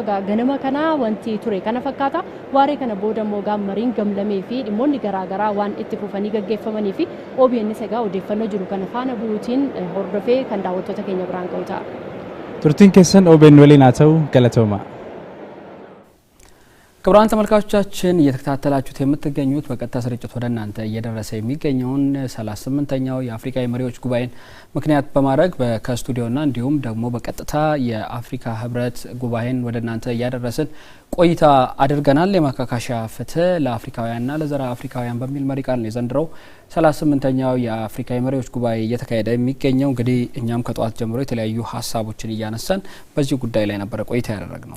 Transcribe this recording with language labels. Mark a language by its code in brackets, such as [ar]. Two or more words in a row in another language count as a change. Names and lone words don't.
[om] Ganama kana wanti ture kana fakkaata. Waaree kana booda immoo mariin gamlamee fi dhimmoonni garaagaraa waan itti fufanii gaggeeffamanii fi OBN egaa odeeffannoo jiru kana faana bu'uutiin hordofee kan daawwattoota keenya biraan ga'u ta'a. Turtiin keessan OBN waliin haa ta'u galatooma. [am] ክቡራን ተመልካቾቻችን እየተከታተላችሁት የምትገኙት በቀጥታ ስርጭት ወደ እናንተ እየደረሰ የሚገኘውን 38ኛው የአፍሪካ የመሪዎች ጉባኤን ምክንያት በማድረግ ከስቱዲዮና እንዲሁም ደግሞ በቀጥታ የአፍሪካ ህብረት ጉባኤን ወደ እናንተ እያደረስን ቆይታ አድርገናል። የማካካሻ ፍትህ ለአፍሪካውያንና ለዘራ አፍሪካውያን በሚል መሪ ቃል ነው የዘንድሮው 38ኛው የአፍሪካ የመሪዎች ጉባኤ እየተካሄደ የሚገኘው። እንግዲህ እኛም ከጧት ጀምሮ የተለያዩ ሀሳቦችን እያነሳን በዚህ ጉዳይ ላይ ነበር ቆይታ ያደረግነው።